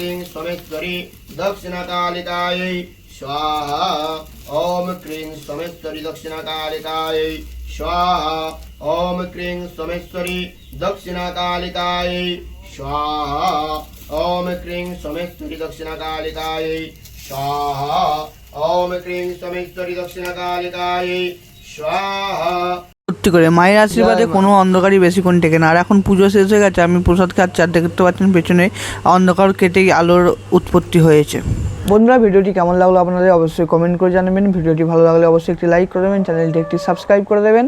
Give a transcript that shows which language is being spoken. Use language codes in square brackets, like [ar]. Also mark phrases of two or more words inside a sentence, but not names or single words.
[sa] सोमेश्वरी दक्षिणकालिकायै स्वाहा ॐ क्रीं सोमेश्वरी दक्षिणकालिकायै स्वाहा ॐ क्रीं सोमेश्वरी दक्षिणकालिकायै स्वाहा ॐ क्रीं सोमेश्वरी दक्षिणकालिकायै स्वाहा ॐ क्रीं सोमेश्वरी दक्षिणकालिकायै स्वाहा। [bn] সত্যি করে মায়ের আশীর্বাদে কোনো অন্ধকারই বেশিক্ষণ টেকে না। আর এখন পুজো শেষ হয়ে গেছে, আমি প্রসাদ খাচ্ছি আর দেখতে পাচ্ছেন পেছনে অন্ধকার কেটেই আলোর উৎপত্তি হয়েছে। বন্ধুরা, ভিডিওটি কেমন লাগলো আপনাদের অবশ্যই কমেন্ট করে জানাবেন। ভিডিওটি ভালো লাগলে অবশ্যই একটি লাইক করে দেবেন, চ্যানেলটি একটি সাবস্ক্রাইব করে দেবেন।